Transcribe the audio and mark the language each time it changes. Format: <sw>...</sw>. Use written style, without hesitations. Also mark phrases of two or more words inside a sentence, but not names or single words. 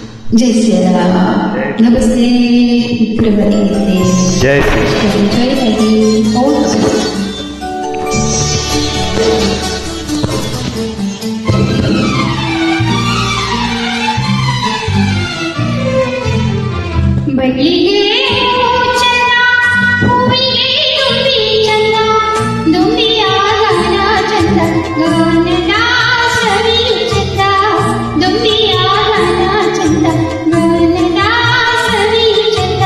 <hi>जय श्री राम। नमस्ते मित्रवरीते। जय श्री जय हरि ओम।</hi> <kn>ಬಳ್ಳಿಗೆ ಚಂದ ಹೂವಿಗೆ ತುಂಬಿ ಚಂದ ದುಂಬಿಯ ಗಾನ ಚಂದ ಗಾನದ ಸವಿ ಚಂದ ದುಂಬಿಯ ಗಾನ ಚಂದ ಗಾನದ ಸವಿ ಚಂದ</kn>